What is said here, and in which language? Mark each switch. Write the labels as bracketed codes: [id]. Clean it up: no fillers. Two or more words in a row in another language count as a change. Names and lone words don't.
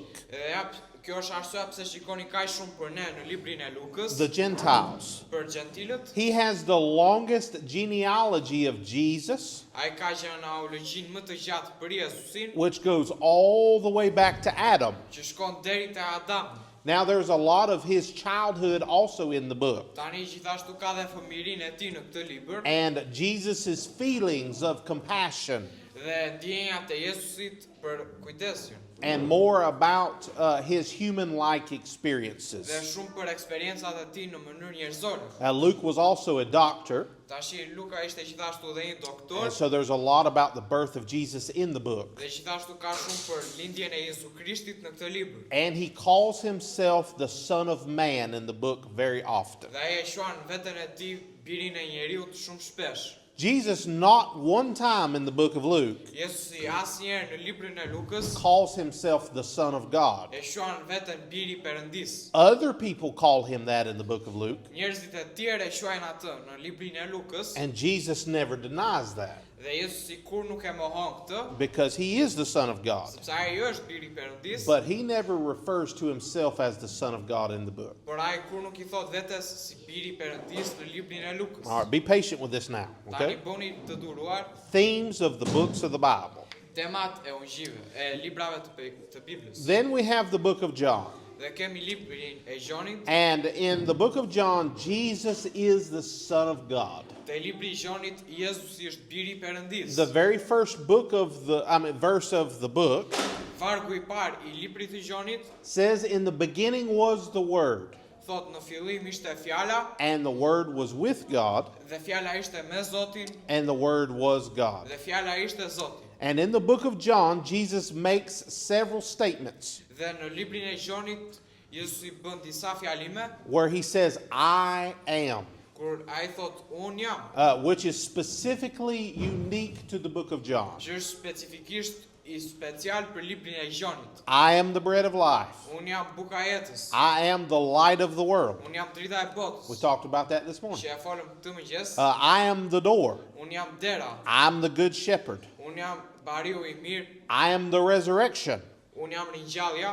[sq] Edhe kjo është arsyeja pse shikoni kaq shumë për ne në librin e Lukës, [en] the Gentiles. [sq] për gjentilët. [en] He has the longest genealogy of Jesus, [sq] Ai ka gjenealogjinë më të gjatë për Jezusin, [en] which goes all the way back to Adam. [sq] që shkon deri te Adam. [en] Now, there's a lot of his childhood also in the book, [sq] Tani gjithashtu ka dhe fëmijërinë e tij në këtë libër [en] and Jesus' feelings of compassion, [sq] dhe ndjenjat e Jezusit për kujdesin. [en] and more about his human-like experiences. [sq] Dhe shumë për eksperiencat e tij në mënyrë njerëzore. [en] Luke was also a doctor, [sq] Tashi Luka ishte gjithashtu dhe një doktor [en] and so there's a lot about the birth of Jesus in the book. [sq] dhe gjithashtu ka shumë për lindjen e Jezu Krishtit në këtë libër. [en] And he calls himself the Son of Man in the book very often. [sq] Dhe ai e quan veten e tij birin e njeriut shumë shpesh. [en] Jesus, not one time in the book of Luke, [sq] Jezusi asnjëherë në librin e Lukës [en] calls himself the Son of God. [sq] e quan veten biri I Perëndis. [en] Other people call him that in the book of Luke, [sq] Njerëzit e tjerë e quajnë atë në librin e Lukës [en] and Jesus never denies that [sq] dhe Jezusi kur nuk e mohon këtë, [en] because he is the Son of God. [sq] sepse ai është biri I Perëndis, [en] But he never refers to himself as the Son of God in the book. [sq] por ai kur nuk I thot vetes si biri I Perëndis në librin e Lukës. [en] All right, be patient with this now, [sq] Tani [en] okay? [sq] bëni të duruar [en] Themes of the books of the Bible. [sq] temat e ungjillëve, e librave të Biblës. [en] Then we have the book of John. [sq] Dhe kemi librin e Gjonit. [en] And in the book of John, Jesus is the Son of God. [sq] Te libri I Gjonit, Jezusi është biri I Perëndisë. [en] The very first verse of the book [sq] Vargu I parë I librit të Gjonit [en] says, "In the beginning was the Word, [sq] thot në fillim ishte fjala [en] and the Word was with God, [sq] dhe fjala ishte me Zotin [en] and the Word was God." [sq] dhe fjala ishte Zoti. [en] And in the book of John, Jesus makes several statements [sq] Dhe në librin e Gjonit, Jezusi bën disa fjalime [en] where he says, "I am," [sq] kur ai thot un jam, [en] which is specifically unique to the book of John. [sq] që është specifikisht I special për librin e Gjonit. [en] "I am the bread of life. [sq] Un jam buka e jetës. [en] I am the light of the world." [sq] Un jam drita e botës. [en] We talked about that this morning. [sq] Që e folëm këtë mëngjes. [en] "I am the door. [sq] Un jam dera. [en] I'm the good shepherd. [sq] Un jam bariu I mirë. [en] I am the resurrection. [sq] Un jam ringjallja.